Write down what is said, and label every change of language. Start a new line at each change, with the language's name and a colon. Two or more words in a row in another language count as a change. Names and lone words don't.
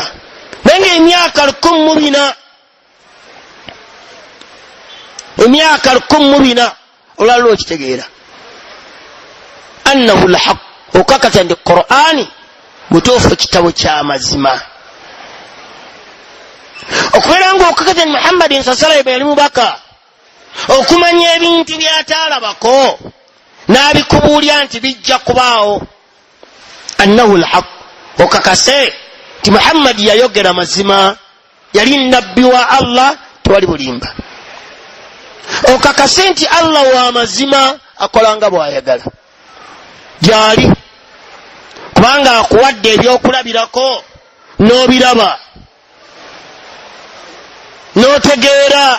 Ganda: naye nga emyaka 1400, emyaka 1400 olwaleero lwokitegeera.
Arabic: أنه الحق,
Ganda: okakasa nti Qur'ani butuufu kitabo kya mazima. okubeera nga okakasa nti Muhammadin
Arabic: صلى الله عليه وسلم
Ganda: mubaka, okumanya ebintu by'ataalabako n'abikubuulya nti bijja kubaawo.
Arabic: أنه الحق,
Ganda: okakase nti Muhammad yayogera mazima, yali nabbi wa Allah, tewali bulimba. okakase nti Allah wa mazima, akolanga bw'ayagala gyali, kubanga akuwadde ebyokulabirako n'obiraba n'otegeera.